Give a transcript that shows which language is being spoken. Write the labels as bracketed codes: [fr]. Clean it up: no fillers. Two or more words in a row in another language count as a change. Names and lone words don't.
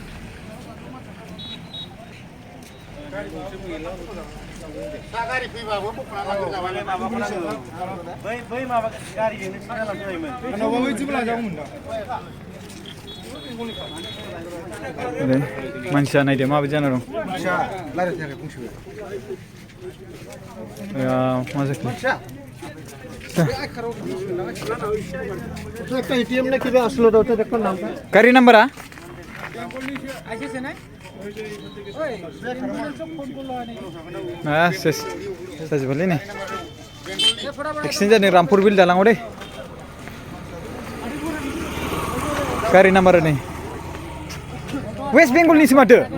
[brx] गारि फैबाबो बख'ना लांनो जाबाय बै माबा गारिजोंनो सिदा लांजायोमोन नङाबा बैथिंबो लांजागौमोन दा मानसिया नायदो माबायदि जाना दं मानसिया लायरायनो थाखाय बुंसोयो मा जाखो [bn] একটা এটিএম না কিবা আসলো তো ওটা দেখো নাম [brx] गारि नाम्बारा सेस जाजोबबायलै नै एक्सिडेन्ट जादों रामपुर बिल दालाङाव दे गारि नाम्बारा नै वेस्ट बेंगलनिसो माथो